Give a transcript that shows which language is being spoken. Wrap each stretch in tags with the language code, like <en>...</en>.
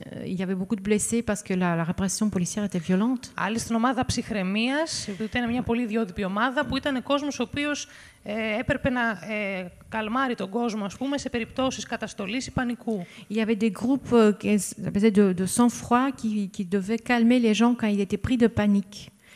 <fr>Il y avait beaucoup de blessés parce que la répression policière était violente.</fr> <el>Άλλοι στην ομάδα ψυχραιμίας, που ήταν μια πολύ ιδιότυπη ομάδα, που ήταν κόσμος ο οποίος έπρεπε να καλμάρει τον κόσμο, ας πούμε, σε περιπτώσεις καταστολής ή πανικού.</el> <fr>Il y avait des groupes de sang-froid qui devaient calmer les gens quand ils étaient pris de panique.</fr>